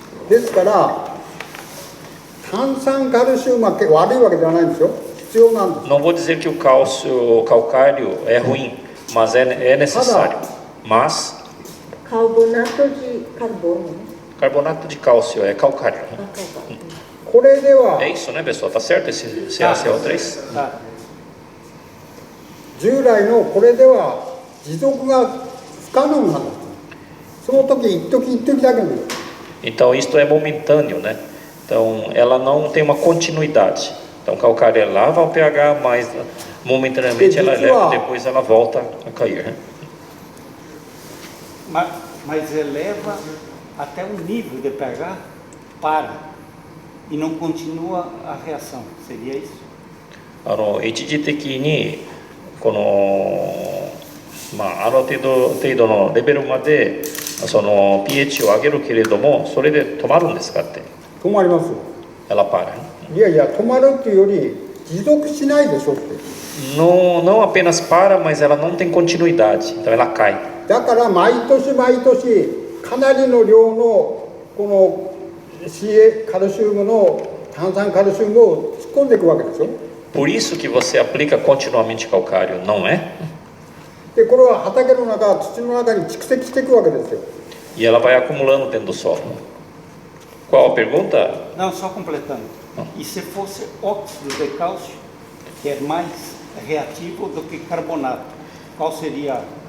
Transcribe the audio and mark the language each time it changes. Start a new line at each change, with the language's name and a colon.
Japanese: ですから炭酸カルシウムは悪いわけではないんですよ。必要なんです。
Portuguese: Não vou dizer que o cálcio calcário é ruim, mas é necessário. Mas Carbonato de carbono, né? carbonato de cálcio é calcário. Carbono.
Japanese: これでは
Portuguese: É isso, né, pessoal? Tá certo esse CaCO3?
Japanese: 従来のこれでは持続が不可能なんです。その時一時だけです。
Portuguese: Então, isto é momentâneo, né? Então, ela não tem uma continuidade. Então, calcário eleva o pH, mas momentaneamente ela eleva e depois ela volta a cair. Né? Mas eleva até um nível de pH, para, e não continua a reação. Seria isso?
Japanese: 一時的にこの、ある程度のレベルまでその pH を上げるけれども、それで止まるんですかって。止まります。
Portuguese: Ela para.
Japanese: いやいや、止まるっていうより持続しないでしょって。
Portuguese: Não apenas para, mas ela não tem continuidade. Então ela cai.
Japanese: だから毎年かなりの量のこの カルシウムの炭酸カルシウムを突っ込んでいくわけでしょ。
Portuguese: Por isso que você aplica continuamente calcário, não é?
Japanese: でこれは畑の中、土の中に蓄積していくわけですよ。
Portuguese: E ela vai acumulando dentro do solo. Qual a pergunta? Não, só completando. E se fosse óxido de cálcio, que é mais reativo do que carbonato, qual seria?